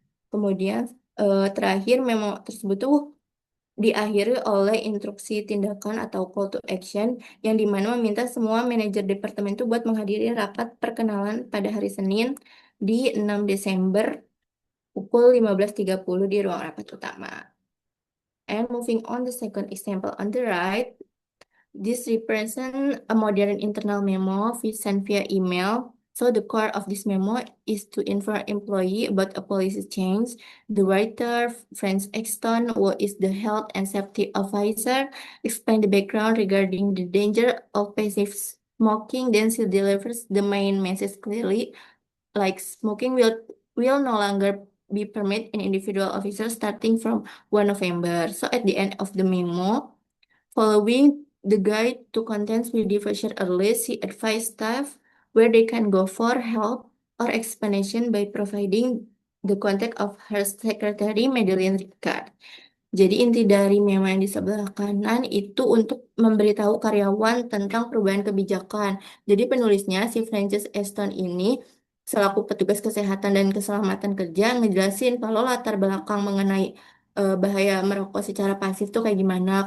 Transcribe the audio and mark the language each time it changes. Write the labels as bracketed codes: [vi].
[id] Kemudian terakhir memo tersebut tuh diakhiri oleh instruksi tindakan atau [en] call to action [id] yang dimana meminta semua manajer departemen itu buat menghadiri rapat perkenalan pada hari Senin di 6 Desember pukul 15.30 di ruang rapat utama. [en] And moving on the second example on the right, this represents a modern internal memo sent via email. So the core of this memo is to inform employee about a policy change. The writer, Franz Exton, who is the health and safety officer, explain the background regarding the danger of passive smoking. Then she delivers the main message clearly, like smoking will no longer be permitted in individual officers starting from 1 November. So at the end of the memo, following the guide to contents will be featured early, she advised staff where they can go for help or explanation by providing the contact of her secretary, Madeline Ricard. [id] Jadi inti dari memo yang di sebelah kanan itu untuk memberitahu karyawan tentang perubahan kebijakan. Jadi penulisnya si Frances Aston ini selaku petugas kesehatan dan keselamatan kerja ngejelasin kalau latar belakang mengenai bahaya merokok secara pasif tuh kayak gimana.